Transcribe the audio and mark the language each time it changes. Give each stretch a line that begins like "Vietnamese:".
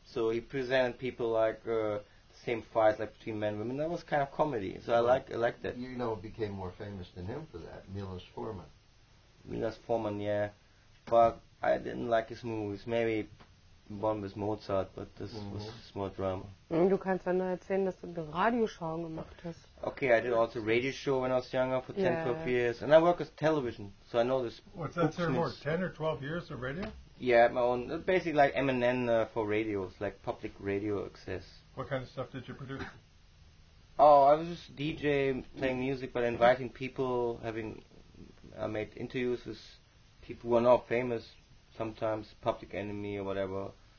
English: So he presented people like the same fights like between men and women. That was kind of comedy. So I like that. You know, became more famous than him for that, Milos Forman. Milos Forman, yeah. But I didn't like his movies. Maybe one with Mozart, but this was more drama.
German: Du kannst dann nur erzählen, dass du eine Radioshow gemacht hast.
English: Okay, I did also radio show when I was younger for 10, Yeah. 12 years. And I work with television, so I know this. What's that, sir? More 10 or 12 years of radio? Yeah, my own. Basically like MNN for radios, like public radio access. What kind of stuff did you produce? Oh, I was just DJ, playing music, but inviting people, I made interviews with people who are not famous, sometimes Public Enemy or whatever.